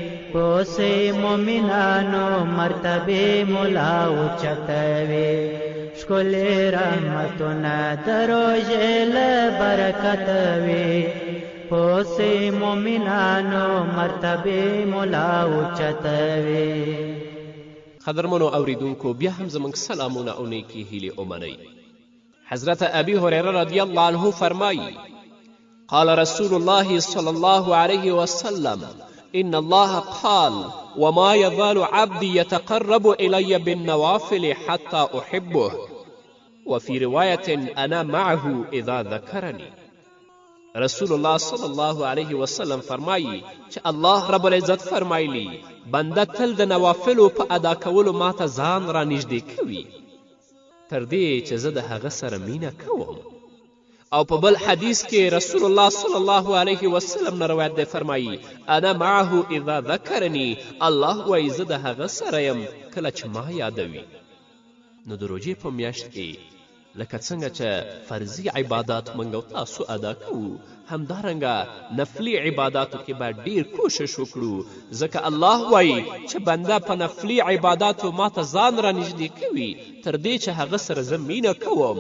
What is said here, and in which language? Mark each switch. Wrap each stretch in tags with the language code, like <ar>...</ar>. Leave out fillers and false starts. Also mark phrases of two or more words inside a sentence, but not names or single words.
<ps>پوسې مومنانو مرتبې ملا اوچتوي، ښکلې رحمتونه د روژې له برکت وي، پوسې مومنانو مرتبې ملا اوچتوي. قدرمنو اوریدونکو، بیا هم زموږ سلامونه او نیکې هیلې ومنئ.</ps> <ar>حضرت ابی هریره رضی الله عنه فرمایی: قال رسول الله صلی الله علیه وسلم: إن الله قال: وما يزال عبدي يتقرب إلي بالنوافل حتى أحبه، وفي رواية أنا معه إذا ذكرني.</ar> <ps>رسول الله</ps> <ar>صلی الله علیه وسلم</ar> <ps>فرمایی چې الله رب العزت فرمایلی بنده تل د نوافلو په ادا کولو ماته ځان را نږدې کوي تر دې چې زه د هغه سره مینه کوم. او په بل حدیث کې رسول الله</ps> <ar>صلی الله علیه وسلم</ar> <ps>نه روایت دی، فرمایی:</ps> <ar>انا معه اذا ذکرنی،</ar> <ps>الله وایي زه د هغه سره یم کله چې ما یادوي. نو د روژې په میاشت کې لکه څنګه چې فرضي عبادات موږ او تاسو ادا کوو، همدارنګه نفلي عباداتو کې باید ډیر کوشش وکړو، ځکه الله وایي چې بنده په نفلي عباداتو ماته ځان را نږدې کوي تر دې چې هغه سره زه مینه کوم.</ps>